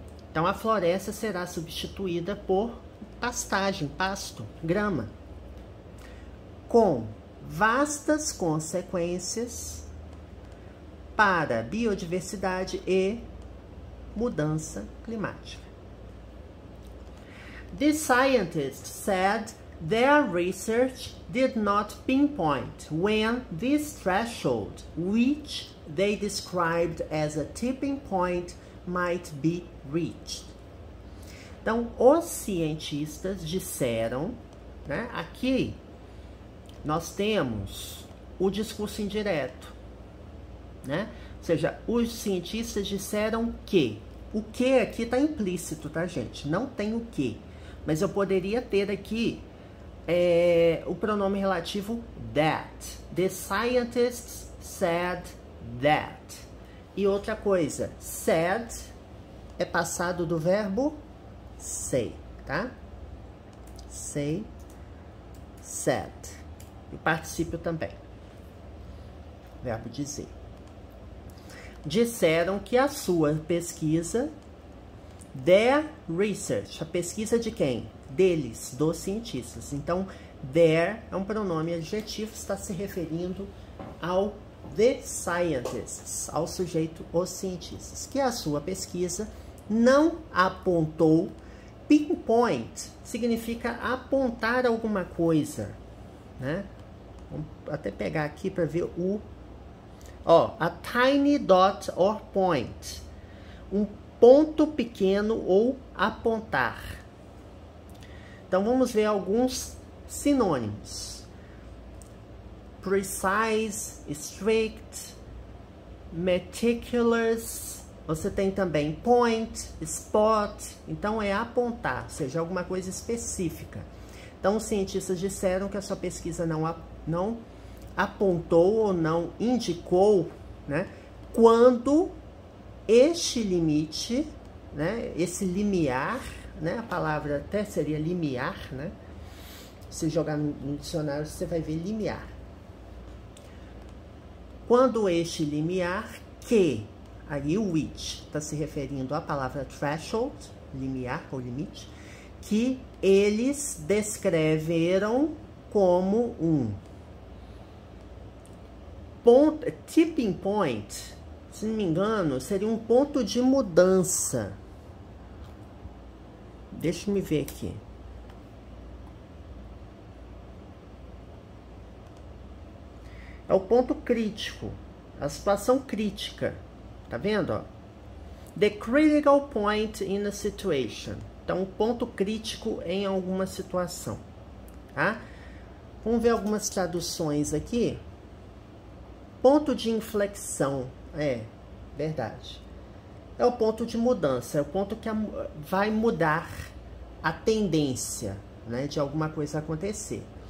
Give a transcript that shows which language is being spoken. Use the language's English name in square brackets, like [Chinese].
[Portuguese] Então, a floresta será substituída por pastagem, pasto, grama, com vastas consequências para biodiversidade e mudança climática. [English] The scientists said their research did not pinpoint when this threshold, which they described as a tipping point, might be reached. [Portuguese] Então, os cientistas disseram, né, aqui nós temos o discurso indireto, né? Ou seja, os cientistas disseram que. O que aqui está implícito, tá, gente? Não tem o que. Mas eu poderia ter aqui o pronome relativo that. [English] The scientists said that. [Portuguese] E outra coisa, said é passado do verbo say, tá? Say, said. E particípio também. Verbo dizer. Disseram que a sua pesquisa, their research, a pesquisa de quem? Deles, dos cientistas. Então, their é um pronome adjetivo, está se referindo ao the scientists, ao sujeito, os cientistas. Que a sua pesquisa não apontou, pinpoint significa apontar alguma coisa, né? Vamos até pegar aqui para ver o... Ó, [English] a tiny dot or point. [Portuguese] Um ponto pequeno ou apontar. Então, vamos ver alguns sinônimos. [English] Precise, strict, meticulous. [Portuguese] Você tem também point, spot. Então, é apontar, ou seja, alguma coisa específica. Então, os cientistas disseram que a sua pesquisa não apontou ou não indicou, né, quando este limite, né, esse limiar, né, a palavra até seria limiar, né, se jogar no dicionário você vai ver limiar. Quando este limiar, que, aí o which está se referindo à palavra threshold, limiar ou limite, que eles descreveram como um ponto, tipping point, se não me engano, seria um ponto de mudança. Deixa eu ver aqui. É o ponto crítico, a situação crítica. Tá vendo, ó? [English] The critical point in a situation. [Portuguese] Então, um ponto crítico em alguma situação, tá? Vamos ver algumas traduções aqui. Ponto de inflexão, verdade. É o ponto de mudança, é o ponto que vai mudar a tendência, né, de alguma coisa acontecer.